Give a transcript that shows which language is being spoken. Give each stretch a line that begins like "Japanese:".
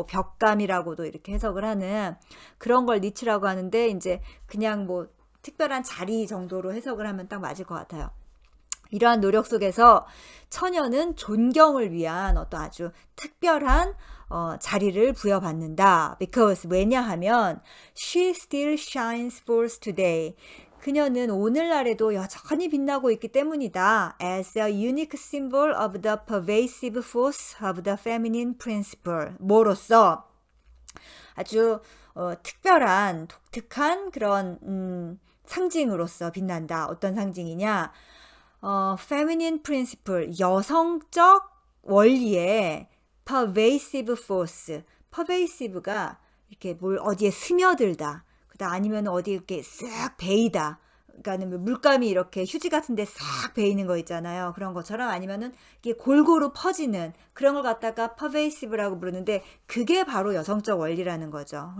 Korean: 뭐 벽감이라고도 이렇게 해석을 하는 그런 걸 니치라고 하는데, 이제 그냥 뭐 특별한 자리 정도로 해석을 하면 딱 맞을 것 같아요. 이러한 노력 속에서 처녀는 존경을 위한 어떤 아주 특별한 자리를 부여받는다.
English: Because,
Korean: 왜냐하면
English: she still shines forth today.
Korean: 그녀는 오늘날에도 여전히 빛나고 있기 때문이다.
English: As a unique symbol of the pervasive force of the feminine principle.
Korean: 뭐로써 아주 특별한, 독특한 그런 상징으로서 빛난다. 어떤 상징이냐?
English: feminine principle,
Korean: 여성적 원리의
English: pervasive force.
Korean: pervasive가 이렇게 뭘 어디에 스며들다. 아니면 어디 이렇게 쓱 베이다. 그러니까는 물감이 이렇게 휴지 같은데 싹 베이는 거 있잖아요. 그런 것처럼 아니면은 이게 골고루 퍼지는 그런 걸 갖다가 pervasive라고 부르는데 그게 바로 여성적 원리라는 거죠.